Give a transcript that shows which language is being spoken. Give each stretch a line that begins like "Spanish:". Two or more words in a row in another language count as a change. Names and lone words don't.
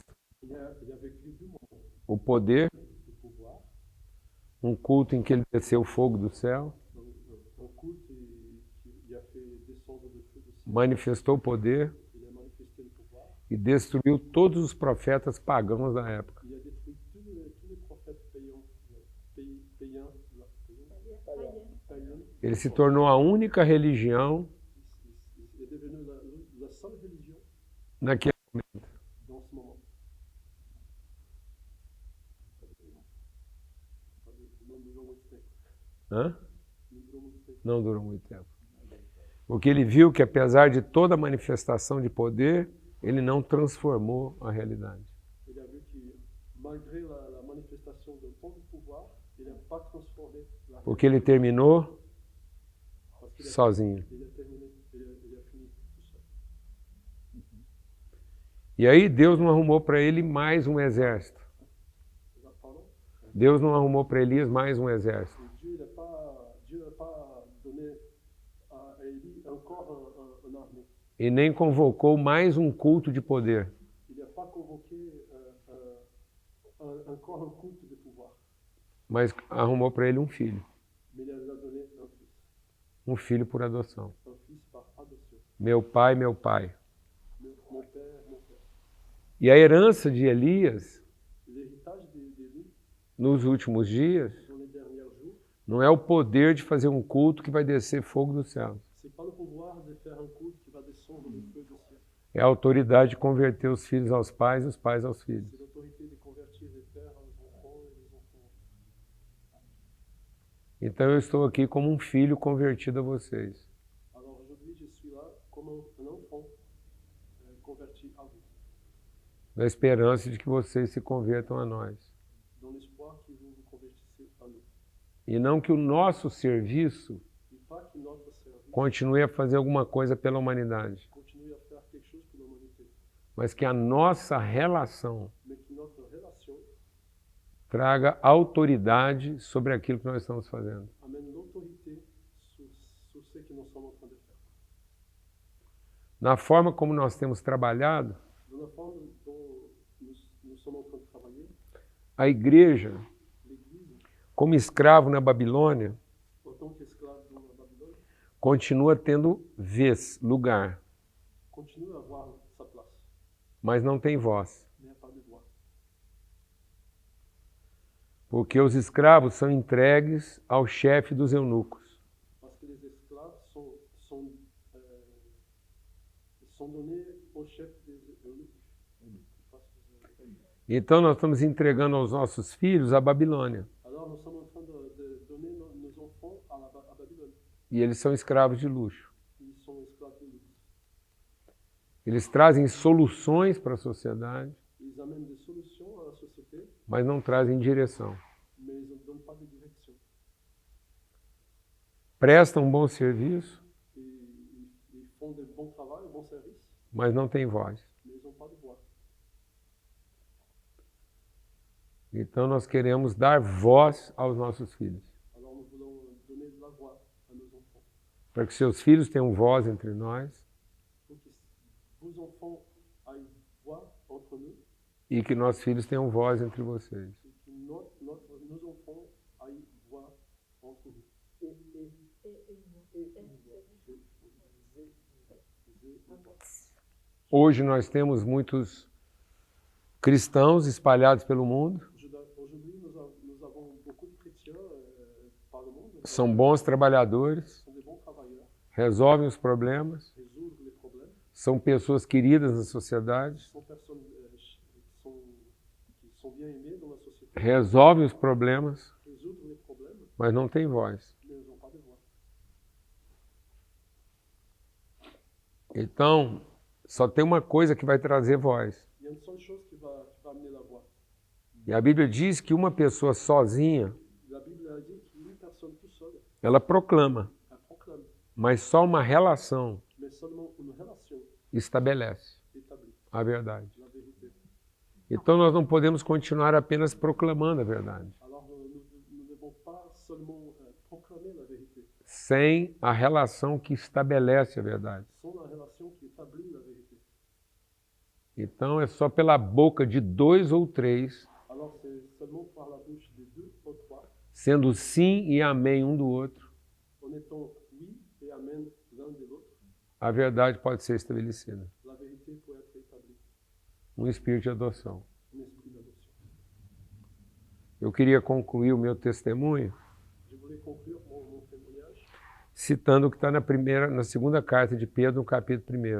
French: Il a vécu deux moments.
Portuguese: O poder,
French: Le pouvoir,
Portuguese: um culto em que ele desceu o fogo do céu,
French: donc, un culte qui a fait descendre le feu du ciel.
Portuguese: manifestou o poder
French: Il a manifesté le pouvoir.
Portuguese: e destruiu todos os profetas pagãos da época.
French: Il a détruit tous les prophètes païens.
Portuguese: Ele se tornou a única religião
French: Il est devenu la seule religion
Portuguese: naquele momento.
French: dans ce moment.
Portuguese: Não durou muito tempo. Hã? Não durou muito tempo. Não durou muito tempo. Porque ele viu que apesar de toda a manifestação de poder, ele não transformou a realidade.
French: Il a vu que malgré la manifestation de tant de pouvoir, il n'a pas transformé la
Portuguese: Porque ele terminou
French: parce qu'il
Portuguese: sozinho.
French: il a terminé, il a fini tout seul.
Portuguese: E aí Deus não arrumou para ele mais um exército.
French: Pardon?
Portuguese: Deus não arrumou para Elias mais um exército.
French: Dieu n'a pas donné à Élie encore un armée.
Portuguese: E nem convocou mais um culto de poder.
French: Il n'a pas convoqué encore un culte de pouvoir,
Portuguese: Mas arrumou para ele um filho.
French: mais il a donné un fils.
Portuguese: Um filho por adoção.
French: Un fils par adoption.
Portuguese: Meu pai, meu pai.
French: Mon père, mon père.
Portuguese: E a herança de Elias,
French: L'héritage d'Élie,
Portuguese: nos últimos dias,
French: dans les derniers jours,
Portuguese: não é o poder de fazer um culto que vai descer fogo do céu.
French: c'est pas le pouvoir de faire un culte qui va descendre le feu du ciel.
Portuguese: É a autoridade de converter os filhos aos pais e os pais aos filhos.
French: C'est l'autorité de convertir les pères aux enfants et les enfants.
Portuguese: Então eu estou aqui como um filho convertido a vocês.
French: Alors aujourd'hui, je suis là comme un enfant converti à vous,
Portuguese: Na esperança de que vocês se convertam a nós.
French: dans l'espoir que vous vous convertissez à nous.
Portuguese: E não que o nosso serviço
French: Et pas que notre service
Portuguese: continue a fazer alguma coisa pela humanidade,
French: continue à faire quelque chose pour l'humanité,
Portuguese: mas que a nossa relação
French: mais que notre relation
Portuguese: traga autoridade sobre aquilo que nós estamos fazendo.
French: amène l'autorité sur ce que nous sommes en train de faire.
Portuguese: Na forma como nós temos trabalhado,
French: Dans la forme dont nous sommes en train de travailler,
Portuguese: a igreja,
French: l'Église,
Portuguese: como escravo na Babilônia,
French: en
Portuguese: continua tendo vez, lugar,
French: continue à avoir sa place,
Portuguese: mas não tem voz.
French: mais il n'y a pas de voix.
Portuguese: Porque os escravos são entregues ao chefe dos eunucos.
French: Parce que les esclaves sont donnés au chef des eunuques.
Portuguese: Então nós estamos entregando aos nossos filhos a Babilônia.
French: Alors nous sommes en train de donner nos enfants à Babylone.
Portuguese: E eles são escravos de luxo.
French: Ils sont esclaves de luxe.
Portuguese: Eles trazem soluções para a sociedade,
French: Ils amènent des solutions à la société,
Portuguese: mas não trazem direção.
French: mais ils ne donnent pas de direction.
Portuguese: Prestam um bom serviço,
French: Ils font de bons travail, de bons services,
Portuguese: mas não têm voz.
French: mais ils n'ont pas de voix.
Portuguese: Então nós queremos dar voz aos nossos filhos,
French: Alors nous voulons donner de la voix à nos enfants.
Portuguese: para que seus filhos tenham voz entre nós
French: Pour que vos enfants aient voix entre nous
Portuguese: e que nossos filhos tenham voz entre vocês.
French: et que nos enfants aient voix entre vous.
Portuguese: Hoje nós temos muitos cristãos espalhados pelo mundo,
French: Aujourd'hui, nous avons beaucoup de chrétiens par le monde.
Portuguese: são bons trabalhadores,
French: Sont des bons travailleurs,
Portuguese: resolvem os problemas,
French: résolvent les problèmes.
Portuguese: são pessoas queridas na sociedade,
French: Sont personnes qui sont bien aimées dans la société,
Portuguese: resolvem os problemas,
French: résoudre les problèmes,
Portuguese: mas não têm voz.
French: mais ils n'ont pas de voix.
Portuguese: Então, só tem uma coisa que vai trazer voz.
French: Il y a une seule chose qui va amener la voix.
Portuguese: E a Bíblia diz que uma pessoa sozinha,
French: La Bible a dit qu'une personne tout seule,
Portuguese: ela proclama,
French: elle proclame,
Portuguese: mas só uma relação
French: mais seulement une relation
Portuguese: estabelece
French: établie,
Portuguese: a verdade.
French: la vérité.
Portuguese: Então nós não podemos continuar apenas proclamando a verdade,
French: Alors nous ne devons pas seulement proclamer la vérité,
Portuguese: sem a relação que estabelece a verdade.
French: sans la relation qui établit la vérité.
Portuguese: Então é só pela boca de 2 ou 3,
French: Alors c'est seulement par la bouche de 2 ou 3,
Portuguese: sendo sim e amém um do outro,
French: en étant oui et amen l'un de l'autre,
Portuguese: a verdade pode ser estabelecida.
French: la vérité peut être établie.
Portuguese: Um espírito de adoção.
French: Un esprit d'adoption.
Portuguese: Eu queria concluir o meu testemunho
French: Je voulais conclure mon témoignage
Portuguese: citando o que está na segunda carta de Pedro, no capítulo 1.